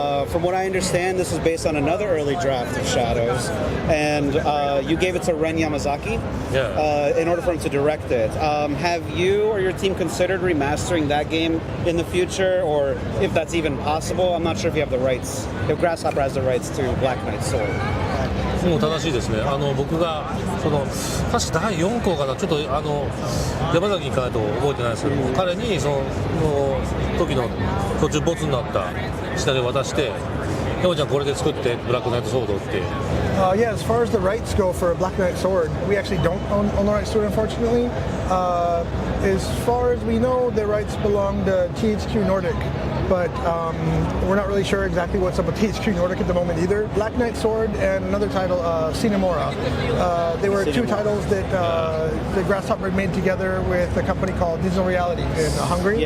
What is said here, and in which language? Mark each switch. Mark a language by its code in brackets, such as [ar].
[en] From what I understand, this is based on another early draft of Shadows, and you gave it to Ren Yamazaki in order for him to direct it. Have you or your team considered remastering that game in the future, or if that's even possible? I'm not sure if you have the rights, if Grasshopper has the rights to Black Knight's Sword. [ja] もう正しいですね。僕が確か第4項かな、ちょっと山崎に行かないと覚えてないですけども、彼にその時の途中ボツになったシナリオを渡して、山ちゃんこれで作ってブラックナイトソードって。 [en] As far as the rights go for Black Knight Sword, we actually don't own the rights to it, unfortunately. As far as we know, the rights belong to THQ Nordic, but we're not really sure exactly what's up with THQ Nordic at the moment either. Black Knight Sword and another title, Cinemora. They were 2 titles that the Grasshopper made together with a company called Digital Reality in Hungary.